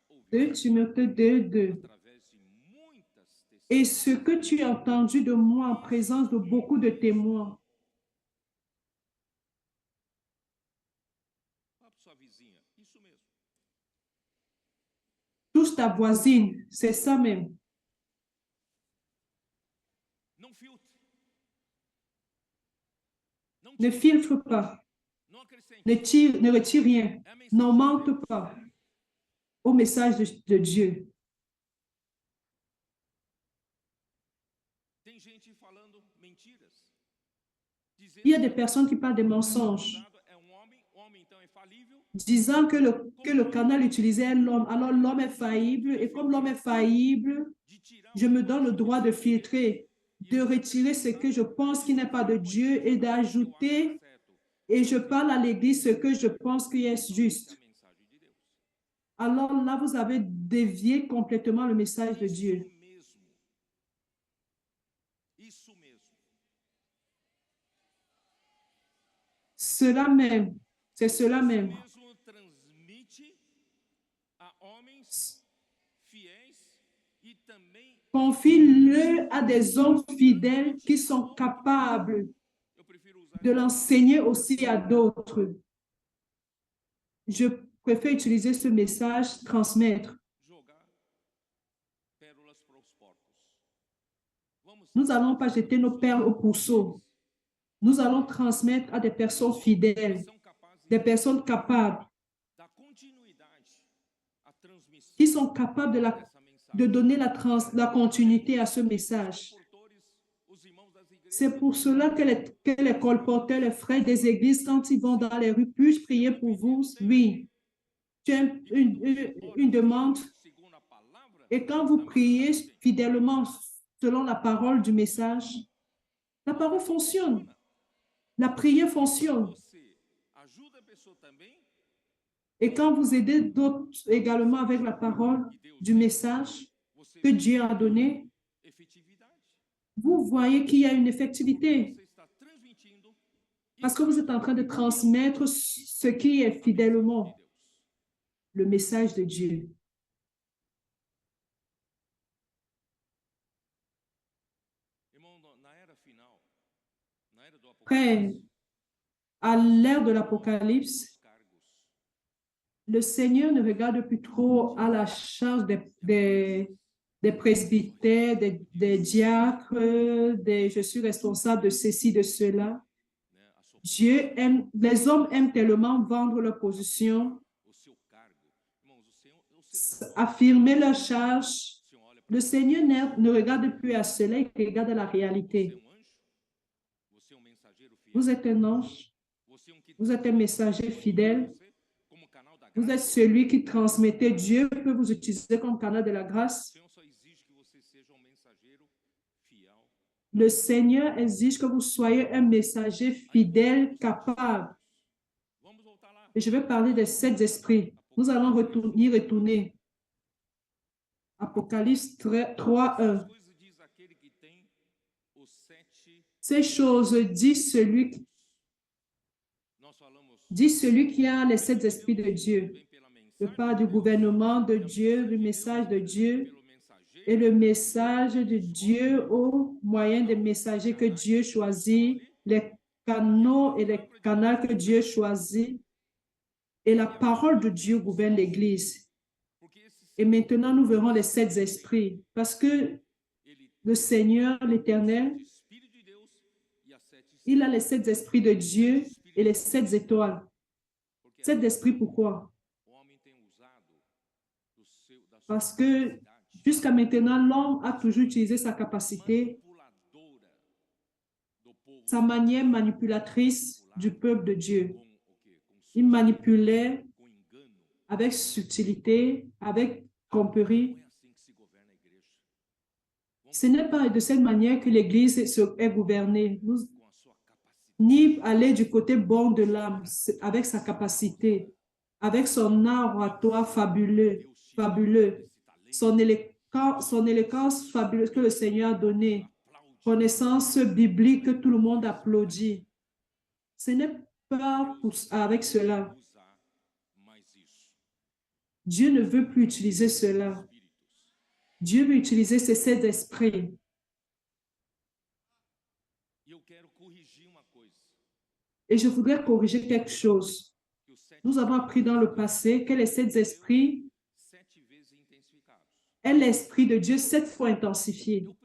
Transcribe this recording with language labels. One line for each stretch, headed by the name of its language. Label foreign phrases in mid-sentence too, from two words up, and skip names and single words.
French: 2 Timothée 2, 2.
Portuguese: através de muitas
French: Et ce que tu as entendu de moi en présence de beaucoup de témoins.
Portuguese: Fala para sua vizinha, isso mesmo.
French: Touche ta voisine, c'est ça même.
Portuguese: Não filtre. Não
French: Ne tire, filtre pas,
Portuguese: não acrescente.
French: ne retire rien,
Portuguese: É a mensagem
French: n'en
Portuguese: de mente Deus.
French: pas au message de Dieu.
Portuguese: Tem gente falando mentiras. Dizendo
French: Il y a des personnes qui parlent des mensonges,
Portuguese: usado é homem então é falível.
French: disant que le canal utilisé est l'homme. Alors l'homme est faillible, et comme l'homme est faillible,
Portuguese: De tirar
French: je
Portuguese: o
French: me
Portuguese: que
French: donne le droit de filtrer, de retirer ce que je pense qui n'est pas de Dieu et d'ajouter, et je parle à l'Église ce que je pense qui est
Portuguese: é
French: juste.
Portuguese: a mensagem de Deus.
French: Alors là, vous avez dévié complètement le message de
Portuguese: Isso
French: Dieu.
Portuguese: mesmo. Isso mesmo.
French: Cela même, c'est cela
Portuguese: Isso
French: même.
Portuguese: mesmo transmite a homens fiéis e também
French: Confie-le à des hommes fidèles qui sont capables
Portuguese: eu prefiro usar
French: de l'enseigner aussi à d'autres. Je préfère utiliser ce message, transmettre.
Portuguese: jogar pérolas para os porcos. Vamos
French: Nous n'allons pas jeter nos perles au pourceau. Nous allons transmettre à des personnes fidèles,
Portuguese: são capazes
French: des personnes capables,
Portuguese: da continuidade à transmissão
French: qui sont capables
Portuguese: dessa
French: de
Portuguese: mensagem.
French: donner la continuité à ce message.
Portuguese: Os irmãos das igrejas
French: C'est pour cela que les colporteurs, les frères des églises, quand ils vont dans les rues, puis-je prier pour vous? Oui. Tu as une demande.
Portuguese: segundo a palavra,
French: Et quand vous priez fidèlement selon la parole du message, la parole fonctionne. La prière fonctionne.
Portuguese: você ajuda a pessoa também
French: Et quand vous aidez d'autres également avec la parole du message
Portuguese: você
French: que Dieu a donné,
Portuguese: efetividade.
French: vous voyez qu'il y a une effectivité.
Portuguese: Você está transmitindo
French: Parce que vous êtes en train de transmettre ce qui est fidèlement le message de Dieu.
Portuguese: Irmão, na era final, na era do
French: Frère,
Portuguese: Apocalipse,
French: à l'ère de l'Apocalypse,
Portuguese: os cargos
French: le Seigneur ne regarde plus trop à la charge des presbytères, des diacres, je suis responsable de ceci, de cela.
Portuguese: né, a sua
French: Dieu aime, les hommes aiment tellement vendre leur position,
Portuguese: o seu cargo. Irmãos, o Senhor
French: affirmer leur charge.
Portuguese: o Senhor olha para
French: Le Seigneur ne regarde plus à cela, il regarde à la
Portuguese: você,
French: réalité.
Portuguese: anjo, você mensageiro fiel,
French: Vous êtes un ange,
Portuguese: você que
French: vous êtes un messager fidèle,
Portuguese: você como canal da
French: vous
Portuguese: graça.
French: êtes celui qui transmettait. Dieu peut vous utiliser comme canal de la
Portuguese: O
French: grâce.
Portuguese: Senhor só exige que você seja mensageiro fiel.
French: Le Seigneur exige que vous soyez un messager fidèle, capable.
Portuguese: Vamos voltar lá.
French: Et je vais parler des 7 esprits. Nous allons y retourner. Apocalypse 3, 1.
Portuguese: Essas coisas diz aquele que tem os 7.
French: Ces choses dit celui
Portuguese: Nós falamos
French: qui a les 7 esprits de Dieu.
Portuguese: vem pela
French: Je
Portuguese: mensagem
French: parle
Portuguese: de
French: du
Portuguese: Deus,
French: gouvernement de Dieu, du message de Dieu
Portuguese: pelo mensageiro,
French: et le message de Dieu au moyen des messagers que Dieu choisit, les canaux et les canaux que Dieu choisit. Et la parole de Dieu gouverne l'Église.
Portuguese: porque esse
French: Et maintenant, nous verrons les 7 esprits. Parce que
Portuguese: ele
French: le Seigneur, l'Éternel,
Portuguese: de Espírito de Deus e as 7
French: il a les 7 esprits de Dieu et les 7 étoiles.
Portuguese: porque
French: 7 esprits, pourquoi?
Portuguese: o homem tem usado da sua
French: Parce que
Portuguese: capacidade
French: jusqu'à maintenant, l'homme a toujours utilisé sa capacité,
Portuguese: manipuladora do povo
French: sa manière manipulatrice du peuple de Dieu.
Portuguese: com o quê?
French: Il manipulait
Portuguese: Com engano.
French: avec subtilité, avec tromperie.
Portuguese: Não é assim que se governa a igreja.
French: Ce n'est pas de cette manière que l'Église est gouvernée.
Portuguese: Com a sua capacidade.
French: Ni aller du côté bon de l'âme, avec sa capacité, avec son art oratoire fabuleux, son éloquence fabuleuse que le Seigneur a donnée, connaissance biblique que tout le monde applaudit. Ce n'est pas avec cela.
Portuguese: Usar mais isso.
French: Dieu ne veut plus utiliser cela. Dieu veut utiliser ces 7 esprits. Et je voudrais corriger quelque chose. Nous avons appris dans le passé que les 7 esprits est l'esprit de Dieu 7 fois intensifié.